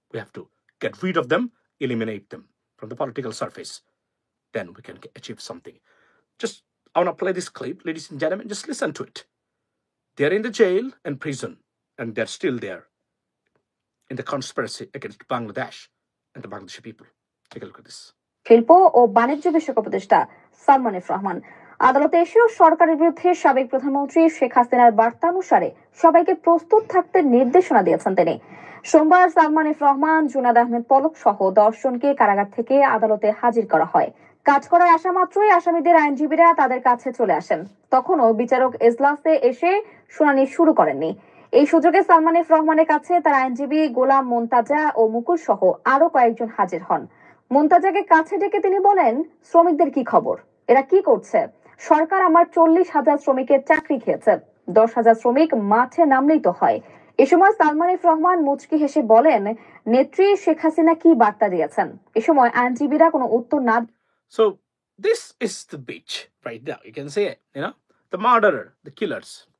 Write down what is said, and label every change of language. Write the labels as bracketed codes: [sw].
[en] We have to get rid of them, eliminate them from the political surface. Then we can achieve something. I want to play this clip, ladies and gentlemen. Just listen to it. They're in the jail and prison, and they're still there in the conspiracy against Bangladesh and the Bangladeshi people. Take a look at this. [bn] শিল্প ও বাণিজ্য বিষয়ক উপদেষ্টা Salman F Rahman আদালতে এসেও সরকারের বিরুদ্ধে সাবেক প্রধানমন্ত্রী শেখ হাসিনার বার্তানুসারে সবাইকে প্রস্তুত থাকতে নির্দেশনা দিয়েছেন তিনি। সোমবার সালমান এফ রহমান, জুনাদ আহমেদ পলক সহ 10 জনকে কারাগার থেকে আদালতে হাজির করা হয়। কাজ করার আসা মাত্রই আসামিদের আইনজীবীরা তাদের কাছে চলে আসেন। তখনও বিচারক এজলাসে এসে শুনানি শুরু করেননি। এই সুযোগে সালমান এফ রহমানের কাছে তার আইনজীবী গোলাম মোন্তাজা ও মুকুল সহ আরো কয়েকজন হাজির হন। মোন্তাজাকে কাছে ডেকে তিনি বলেন, শ্রমিকদের কি খবর, এরা কি করছে? সরকার আমার 40,000 শ্রমিকের চাকরি খেয়েছে, 10,000 শ্রমিক মাঠে নামলেই তো হয়। এ সময় সালমান এফ রহমান মুচকি হেসে বলেন, নেত্রী শেখ হাসিনা কি বার্তা দিয়েছেন? এ সময় আইনজীবীরা কোনো উত্তর না। [en] So this is the bitch right now. You can say it, the murderer, the killers.